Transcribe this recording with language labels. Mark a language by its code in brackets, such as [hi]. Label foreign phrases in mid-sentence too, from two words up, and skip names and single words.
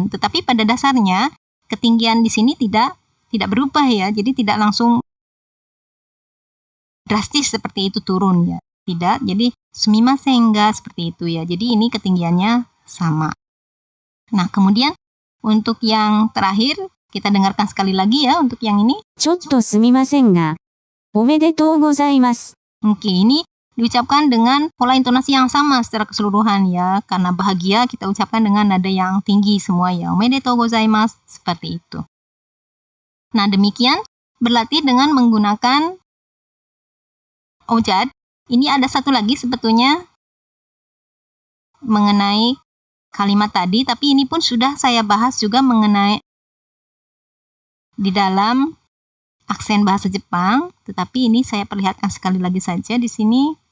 [id] Tetapi pada dasarnya ketinggian di sini tidak berubah ya. Jadi tidak langsung drastis seperti itu turun ya. Tidak. Jadi [ja] すみませんが [id] seperti itu ya. Jadi ini ketinggiannya sama. Nah, kemudian untuk yang terakhir kita dengarkan sekali lagi ya untuk yang ini. [ja] ちょっとすみませんが、おめでとうございます。 [id] Oke, ini diucapkan dengan pola intonasi yang sama secara keseluruhan ya. Karena bahagia kita ucapkan dengan nada yang tinggi semua ya. [ja] おめでとうございます. [id] Seperti itu. Nah, demikian berlatih dengan menggunakan OJAD. Ini ada satu lagi sebetulnya mengenai kalimat tadi, tapi ini pun sudah saya bahas juga mengenai di dalam aksen bahasa Jepang, tetapi ini saya perlihatkan sekali lagi saja di sini.